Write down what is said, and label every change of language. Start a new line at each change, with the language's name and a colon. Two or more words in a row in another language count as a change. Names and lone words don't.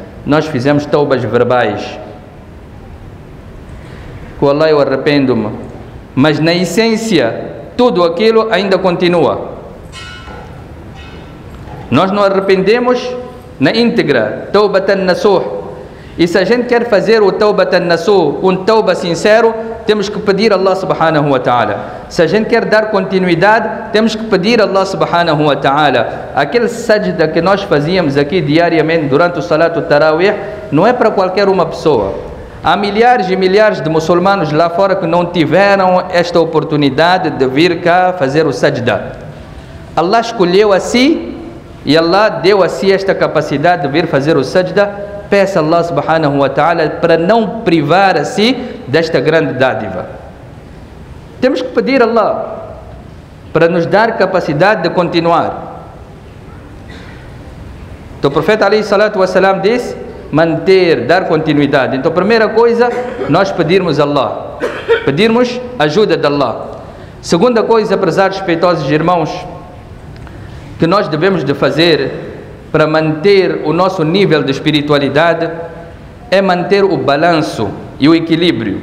Portuguese: Nós fizemos taubas verbais. Com Allah eu arrependo-me, mas na essência tudo aquilo ainda continua. Nós não arrependemos na íntegra,
Arabic: توبة نصوحا.
Portuguese: E se a gente quer fazer o
Arabic: توبة نصوحا,
Portuguese: um tauba sincero, temos que pedir a Allah
Arabic: سبحانه وتعالى:
Portuguese: Se a gente quer dar continuidade, temos que pedir a Allah
Arabic: سبحانه وتعالى.
Portuguese: Aquele sajda que nós fazíamos aqui diariamente durante o Salat Tarawih, não é para qualquer uma pessoa. Há milhares e milhares de muçulmanos lá fora que não tiveram esta oportunidade de vir cá fazer o sajda. Allah escolheu a si e Allah deu a si esta capacidade de vir fazer o sajda. Peça a Allah
Arabic: سبحانه وتعالى
Portuguese: para não privar a si desta grande dádiva. Temos que pedir a Allah para nos dar capacidade de continuar. Então o profeta
Arabic: عليه الصلاة والسلام
Portuguese: disse manter, dar continuidade. Então a primeira coisa, nós pedirmos a Allah, pedirmos ajuda de Allah. Segunda coisa, prezados respeitosos irmãos, que nós devemos de fazer para manter o nosso nível de espiritualidade é manter o balanço e o equilíbrio.